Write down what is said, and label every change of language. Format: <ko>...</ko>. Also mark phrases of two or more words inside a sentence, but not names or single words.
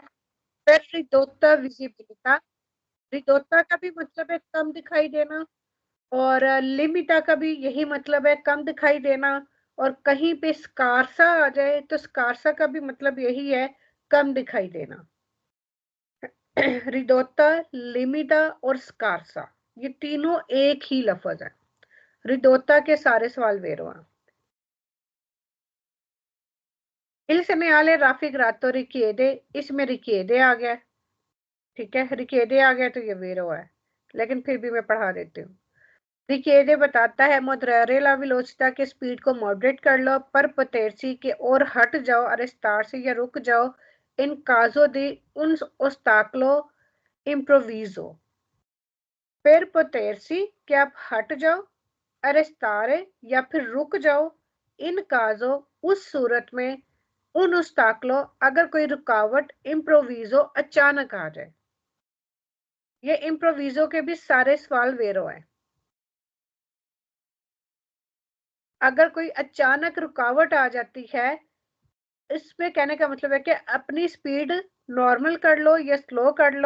<hi>फिर</hi> <it>ridotta visibilità,</it> <hi>रिदोत्ता का भी मतलब है कम दिखाई देना, और लिमिटा का भी यही मतलब है कम दिखाई देना, और कहीं पे स्कारसा आ जाए तो स्कारसा का भी मतलब यही है कम दिखाई देना। रिदोत्ता, लिमिटा और स्कारसा ये तीनों एक ही लफ्ज है। रिदोत्ता के सारे सवाल वेरो हैं।</hi> <it>Il segnale raffigurato richiede,</it> <hi>इसमें richiede आ गया, ठीक है, richiede आ गया तो ये वेरो है, लेकिन फिर भी मैं पढ़ा देती हूँ। richiede बताता है</hi> <it>moderare la velocità</it> <hi>के स्पीड को मॉडरेट कर लो, पर potersi के और हट जाओ, arrestarsi या रुक जाओ,</hi> <it>in caso di un ostacolo improvviso, per potersi</it> <hi>कि आप हट जाओ,</hi> <it>arrestare</it> <hi>या फिर रुक जाओ,</hi> <it>in caso</it> <hi>उस सूरत में,</hi> <it>un ostacolo</it> <hi>अगर कोई रुकावट इम्प्रोविजो अचानक आ जाए। ये इम्प्रोविजो के भी सारे सवाल वेरो है। अगर कोई अचानक रुकावट आ जाती है, इसमें कहने का मतलब है कि अपनी स्पीड नॉर्मल कर लो या स्लो कर लो।</hi>